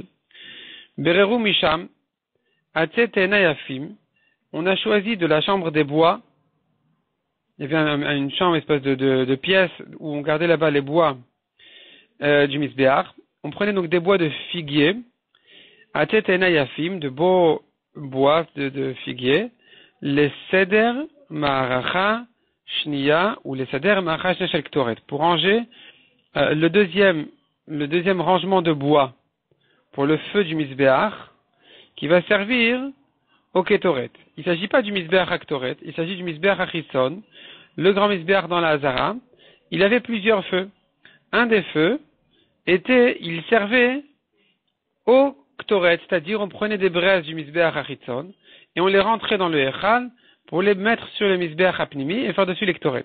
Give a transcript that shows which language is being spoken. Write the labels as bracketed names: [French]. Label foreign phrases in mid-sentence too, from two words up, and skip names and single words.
[Hebrew] בררו משם עצי תאנה יפים, [French] on a choisi de la chambre des bois, il y avait une chambre, espèce de pièce où on gardait là-bas les bois du Mizbeach. On prenait donc des bois de figuier, [Hebrew] עצי תאנה יפים, [French] de beaux bois de figuier, les [Hebrew] סדר מערכה שנייה [French] ou les [Hebrew] סדר מערכה שנייה של קטורת, [French] pour ranger le deuxième rangement de bois pour le feu du misbéach qui va servir au kétoret. Il ne s'agit pas du misbéach à ktoret, il s'agit du misbéach à chitson, le grand misbéach dans la Hazara. Il avait plusieurs feux. Un des feux il servait au ktoret, c'est-à-dire on prenait des braises du misbéach à chitson et on les rentrait dans le echal pour les mettre sur le [Hebrew] מזבח הפנימי [French] et faire dessus les ktoret.